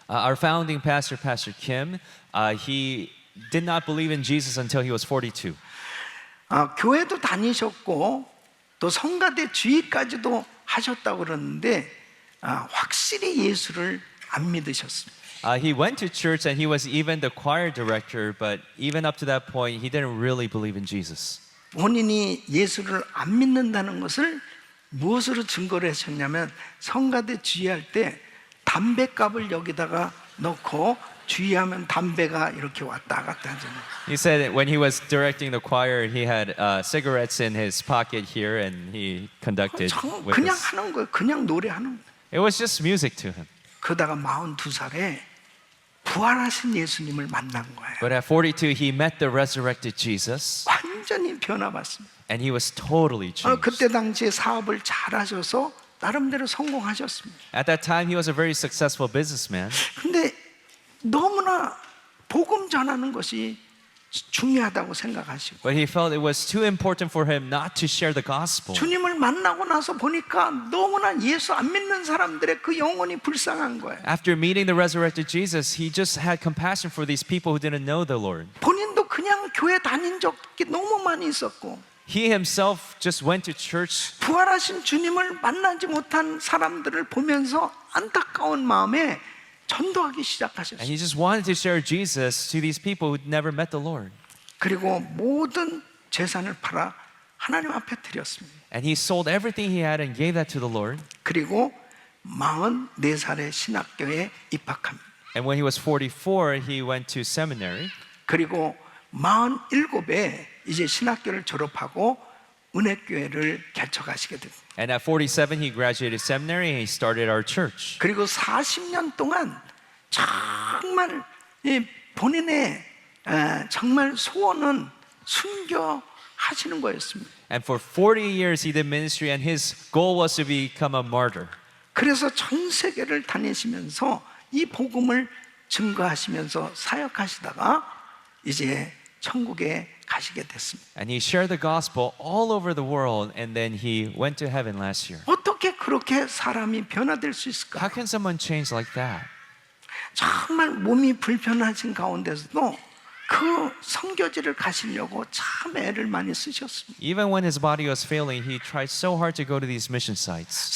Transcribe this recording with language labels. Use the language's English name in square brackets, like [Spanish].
[English] Our founding pastor, Pastor Kim, he did not believe in Jesus until he was 42. [Korean] 교회도 다니셨고 또 성가대 주의까지도 하셨다고 그러는데 확실히 예수를 안 믿으셨습니다. [English] He went to church and he was even the choir director, but even up to that point, he didn't really believe in Jesus. [Korean] 본인이 예수를 안 믿는다는 것을 무엇으로 증거를 하셨냐면 성가대 주의할 때 담배값을 여기다가 넣고 주의하면 담배가 이렇게 왔다 갔다 하잖아요. [English] He said that when he was directing the choir, he had cigarettes in his pocket here and he conducted with [Korean] 그냥 [English] us. [Korean] 하는 거예요. 그냥 노래하는 거예요. [English] It was just music to him. [Korean] 그러다가 42살에 부활하신 예수님을 만난 거예요. [English] But at 42, he met the resurrected Jesus [Korean] 완전히 변화받습니다. [English] and he was totally changed. [Korean] 그때 당시에 사업을 잘하셔서 나름대로 성공하셨습니다. [English] At that time, he was a very successful businessman. [Korean] 근데 너무나 복음 전하는 것이 중요하다고 생각하시고 [English] But he felt it was too important for him not to share the gospel. [Korean] 주님을 만나고 나서 보니까 너무나 예수 안 믿는 사람들의 그 영혼이 불쌍한 거예요. [English] After meeting the resurrected Jesus, he just had compassion for these people who didn't know the Lord. [Korean] 본인도 그냥 교회 다닌 적이 너무 많이 있었고 [English] He himself just went to church. [Korean] 부활하신 주님을 만나지 못한 사람들을 보면서 안타까운 마음에 전도하기 [English] And [Korean] 시작하셨어요. [English] he just wanted to share Jesus to these people who'd never met the Lord. [Korean] 그리고 모든 재산을 팔아 하나님 앞에 드렸습니다. [English] And he sold everything he had and gave that to the Lord. [Korean] 그리고 44살에 신학교에 입학합니다. [English] And when he was 44, he went to seminary. [Korean] 그리고 47에 이제 신학교를 졸업하고 은혜교회를 개척하시게 됩니다. [English] And at 47, he graduated seminary and he started our church. [Korean] 그리고 40년 동안 정말 이 본인의 정말 소원은 순교하시는 거였습니다. [English] And for 40 years, he did ministry and his goal was to become a martyr. [Korean] 그래서 전 세계를 다니시면서 이 복음을 증거하시면서 사역하시다가 이제 천국에 가시게 됐습니다. [English] And he shared the gospel all over the world and then he went to heaven last year. [Korean] 어떻게 그렇게 사람이 변화될 수 있을까? [English] How can someone change like that? [Korean] 정말 몸이 불편하신 가운데서도 그 선교지를 가시려고 참 애를 많이 쓰셨습니다. [English] Even when his body was failing, he tried so hard to go to these mission sites.